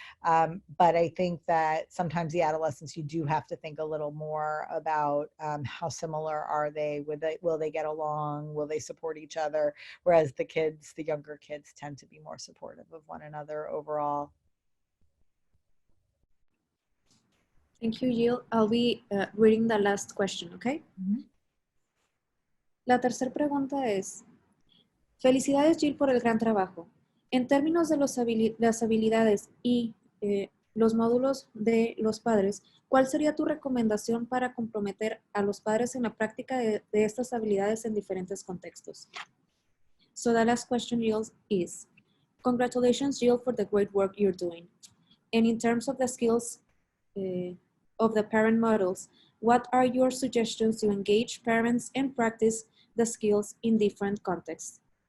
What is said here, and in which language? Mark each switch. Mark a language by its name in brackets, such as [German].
[English] But I think that sometimes the adolescents, you do have to think a little more about how similar are they? Will they get along? Will they support each other? Whereas the kids, the younger kids, tend to be more supportive of one another overall. Thank you, Jill. I'll be reading the last question, okay? [Spanish] La tercera pregunta es, felicidades, Jill, por el gran trabajo. En términos de las habilidades y los módulos de los padres, ¿cuál sería tu recomendación para comprometer a los padres en la práctica de estas habilidades en diferentes contextos? [English] So the last question, Jill, is, congratulations, Jill, for the great work you're doing. And in terms of the skills of the parent models, what are your suggestions to engage parents and practice the skills in different contexts?